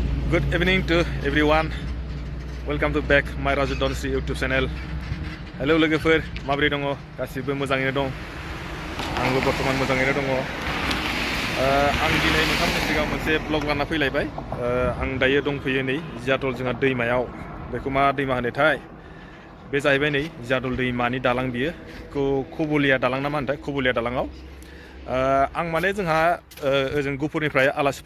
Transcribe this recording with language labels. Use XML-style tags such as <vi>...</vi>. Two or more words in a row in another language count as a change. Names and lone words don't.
<en>Good evening to everyone. Welcome to back my Raju Donsi YouTube channel.</en> <brx>Hello लोगोफोर माबोरै दङ गासिबो मोजाङैनो दं आंबो बर्तमान मोजाङैनो दङ आं दिनै नोंथांमोननि सिगाङाव मोनसे ब्लग लाना फैलायबाय आं दायो दंफैयो नै जियादल जोंहा दैमायाव बेखौ मा दैमा होनोथाय बे जाहैबाय नै जियादल दैमानि दालां बियो खबलिया दालां ना मा होनोथाय खबलिया दालाङाव आं माने जोंहा ओजों गुफुरनिफ्राय आलासि</brx>